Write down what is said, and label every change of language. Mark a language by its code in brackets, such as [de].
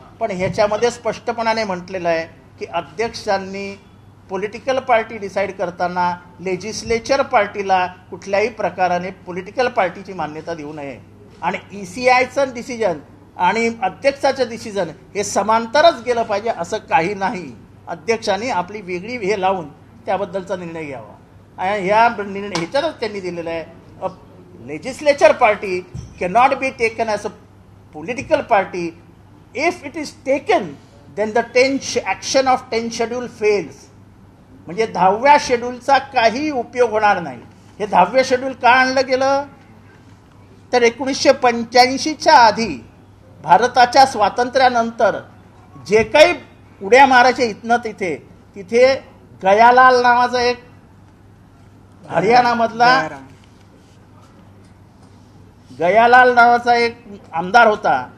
[mr] पण ह्याच्यामध्ये स्पष्टपणाने म्हटलेलं आहे की अध्यक्षांनी पॉलिटिकल पार्टी डिसाईड करताना लेजिस्लेचर पार्टीला कुठल्याही प्रकाराने पॉलिटिकल पार्टीची मान्यता देऊ नये आणि ECIचं डिसिजन आणि अध्यक्षाचं डिसिजन हे समांतरच गेलं पाहिजे असं काही नाही. अध्यक्षांनी आपली वेगळी हे लावून त्याबद्दलचा निर्णय घ्यावा. ह्याच्यातच त्यांनी दिलेलं आहे [en] legislature party cannot be taken as a political party. If it is taken, then the action of 10th schedule fails. [mr] म्हणजे 10व्या शेड्यूलचा काही उपयोग होणार नाही. हे 10व्या शेड्यूल का आणलं गेलं तर 1985च्या आधी भारताच्या स्वातंत्र्यानंतर जे काही उड्या मारायचे इथनं तिथे गयालाल नावाचा एक हरियाणामधला गयालाल नावाचा एक आमदार होता.